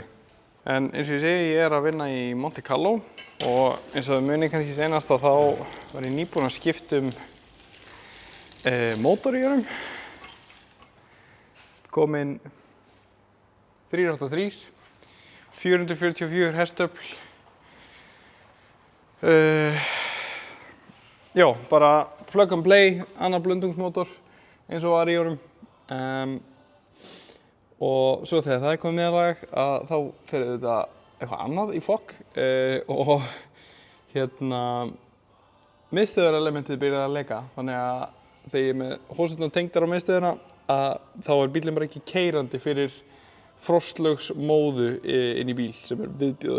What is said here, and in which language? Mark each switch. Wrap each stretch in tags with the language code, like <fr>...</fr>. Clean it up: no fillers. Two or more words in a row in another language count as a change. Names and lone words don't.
<is>En eins og ég segi, ég að vinna í Monte Carlo og eins og það muni kannski senast að þá var ég nýbúinn að skipta mótor í honum. Kominn 383, 444 hestöfl. Já, bara</is> <en>plug and play,</en> <is>annar blöndungsmótor eins og var í honum. Og svo þegar það komið meðlag þá fer þetta eitthvað annað í fokk og miðstöðarelementið byrjaði að leika. Þannig að þegar ég er með hósurnar tengdar á miðstöðina þá bíllinn bara ekki keyrandi fyrir frostlaugsmóðu inn í bíl sem viðbjóður.</is>